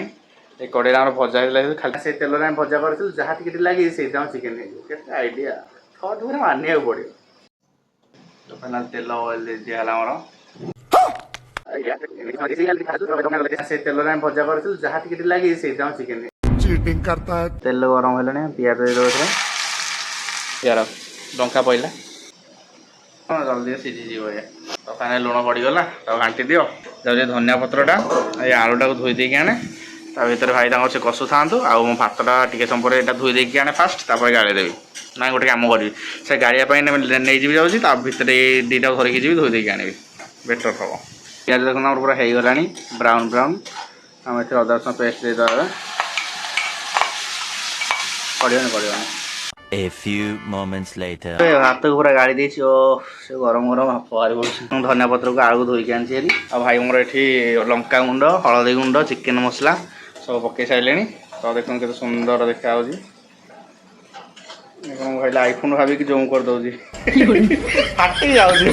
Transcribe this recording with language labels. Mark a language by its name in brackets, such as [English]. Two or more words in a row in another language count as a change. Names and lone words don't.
[Odia] ଏ କଡ଼େଇରେ ଆମର ଭଜା ହେଇଥିଲା, ଖାଲି ସେ ତେଲରେ ଆମେ ଭଜା କରିଥିଲୁ, ଯାହା ଟିକେ ଟିକେ ଲାଗି ସେଇଥିରେ ଆମର ଚିକେନ୍ ହେଇଯିବ। କେତେ ଆଇଡ଼ିଆ, ଥର୍ଡ଼ ପୁରା ମାନିବାକୁ ପଡ଼ିବ। ତ ଫାଇନାଲ ତେଲ ଅଏଲ୍ ଦିଆହେଲା ଆମର। ସେ ତେଲରେ ଆମେ ଭଜା କରିଥିଲୁ, ଯାହା ଟିକେ ଟିକେ ଲାଗି ସେଇଥିରେ ଆମର ଚିକେନ୍ [Hindi] चीटिंग करता है। [Odia] ତେଲ ଗରମ ହେଲାଣି, ପିଆଜ ଦେଇଦେବ ଏଥିରେ। ପିଆଜ ଲଙ୍କା ପଇଲା, ହଁ ଜଲ୍ଦି ସିଝିଯିବ ଇଏ। ତ ଫାଇନାଲି ଲୁଣ ପଡ଼ିଗଲା, ତାକୁ ଘାଣ୍ଟି ଦିଅ। ଯାଉଛି ଧନିଆ ପତ୍ରଟା, ଏଇ ଆଳୁଟାକୁ ଧୋଇ ଦେଇକି ଆଣେ, ତା ଭିତରେ ଭାଇ ତାଙ୍କର ସେ କଷୁଥାନ୍ତୁ। ଆଉ ମୁଁ ଭାତଟା ଟିକେ ସମୟ ପରେ ଏଇଟା ଧୋଇ ଦେଇକି ଆଣେ ଫାଷ୍ଟ, ତାପରେ ଗାଳି ଦେବି। ନାଇଁ ଗୋଟେ କାମ କରିବି, ସେ ଗାଳିଆ ପାଇଁ ନେଇଯିବି ଯାଉଛି, ତା ଭିତରେ ଏଇ ଦୁଇଟା ଧରିକି ଯିବି, ଧୋଇ ଦେଇକି ଆଣିବି, ବେଟର୍ ହେବ। ପିଆଜ ଦେଖନ୍ତୁ ଆମର ପୁରା ହେଇଗଲାଣି ବ୍ରାଉନ୍ ବ୍ରାଉନ୍। ଆମେ ଏଥିରେ ଅଦା ରସୁଣ ପେଷ୍ଟ ଦେଇଦେବା। ପଡ଼ିବନି। [English] A few moments later. [Odia] ଭାତକୁ ପୁରା ଗାଳି ଦେଇଛି। ଓ ସେ ଗରମ ଗରମ ବାହାରି ପଡ଼ୁଛି। ମୁଁ ଧନିଆ ପତ୍ରକୁ ଆଳୁ ଧୋଇକି ଆଣିଛି ହେରି। ଆଉ ଭାଇ ମୋର ଏଠି ଲଙ୍କା ଗୁଣ୍ଡ, ହଳଦୀ ଗୁଣ୍ଡ, ଚିକେନ୍ ମସଲା ସବୁ ପକାଇ ସାରିଲେଣି। ତ ଦେଖନ୍ତୁ କେତେ ସୁନ୍ଦର ଦେଖାହେଉଛି। ମୁଁ ଭାବିଲି ଆଇଫୋନ୍ ଭାବିକି ଜୁମ୍ କରିଦେଉଛି, ଫାଟି ଯାଉଛି।